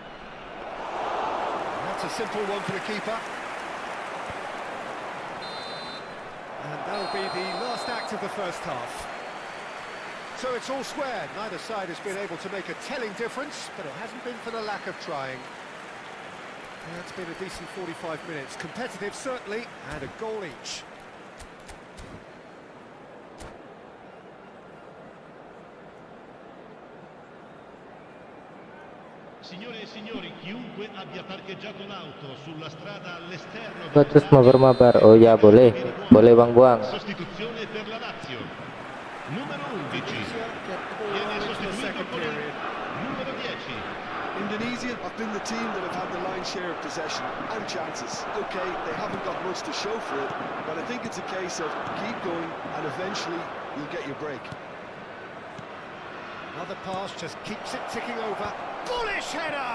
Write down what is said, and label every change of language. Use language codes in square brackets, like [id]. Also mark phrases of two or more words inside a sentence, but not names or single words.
[en] That's a simple one for the keeper. And that'll be the last act of the first half. So it's all square. Neither side has been able to make a telling difference, but it hasn't been for the lack of trying. Yeah, it's been a decent 45 minutes. Competitive, certainly, and a goal each. [it] Signore e signori, chiunque abbia parcheggiato l'auto sulla strada all'esterno [id] Gua terus mabar-mabar. Oh ya, boleh. Boleh Bang Buang. [it] sostituzione per la Lazio. Numero 11 viene sostituito con il numero 10. [en] Indonesia have been the team that have had the lion's share of possession and chances. Okay, they haven't got much to show for it, but I think it's a case of keep going and eventually you'll get your break. Another pass just keeps it ticking over. Bullish header!